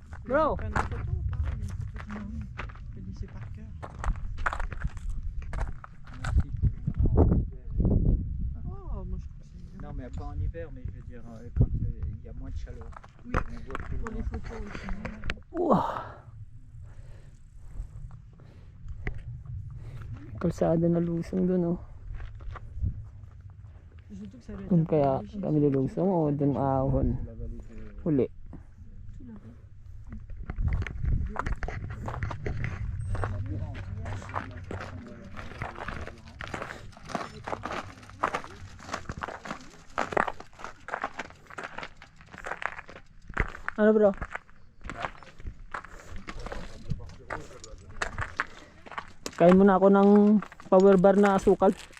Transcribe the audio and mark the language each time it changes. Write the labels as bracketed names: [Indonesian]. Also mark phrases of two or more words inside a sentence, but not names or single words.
[French] Bro. Non, mais pas en hiver, mais je veux dire, quand il y a moins de chaleur. Oui, On voit plus pour les loin. photos aussi. Wow. [Filipino] Kalsada na lusong dun, oh. [French] Surtout que ça doit être [Filipino] Kung [French] un peu [Filipino] kaya [French] léger, [Filipino] kami [French] ça. [Filipino] lulusong o dun ahon. [French] C'est la vallée de... [Filipino] Huli. [French] Tout là-bas. [Filipino] Ano bro? Kain muna ako ng [English] power bar [Filipino] na asukal.